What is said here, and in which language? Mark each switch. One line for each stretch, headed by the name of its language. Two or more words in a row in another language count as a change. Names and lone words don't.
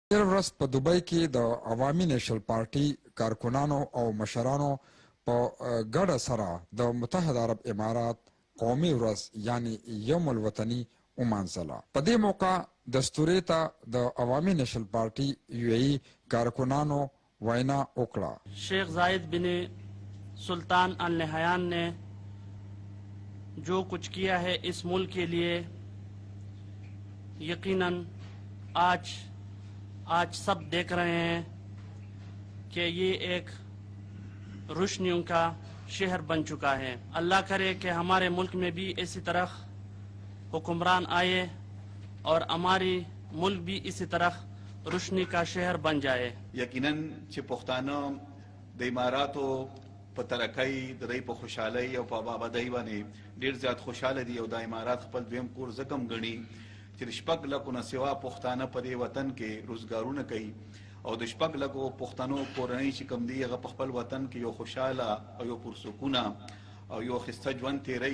Pashto: تېره ورځ په دوبۍ کې د عوامي نیشنل پارټي کارکنانو او مشرانو په ګډه سره د متحده عرب امارات قومي ورځ یعنی یوم الوطني ومانځله. په دې موقع دستورې ته د عوامي نیشنل پارټي UAE کارکنانو وینا وکړه.
Urdu: شیخ زاید بن سلطان النہیان نے جو کچھ کیا ہے اس ملک کے لیے، یقیناً آج سب دیکھ رہے ہیں کہ یہ ایک روشنیوں کا شہر بن چکا ہے. اللہ کرے کہ ہمارے ملک میں بھی اسی طرح حکمران آئے اور ہماری ملک بھی اسی طرح روشنی کا شہر بن جائے.
Pashto: यकीनन چې پښتانه د اماراتو په ترقۍ د دوی په خوشحالۍ او په آبادۍ باندې ډېر زیات خوشحاله دي او د امارات خپل دویم کور ځکه هم ګڼي چې د 6 لکو نه سوا پښتانه په دې وطن کې روزګارونه کوي او د 6 لکو پښتنو کورنۍ چې کوم دي هغه په خپل وطن کې یو خوشحاله او یو پرسکونه او یو ښایسته ژوند تېروي.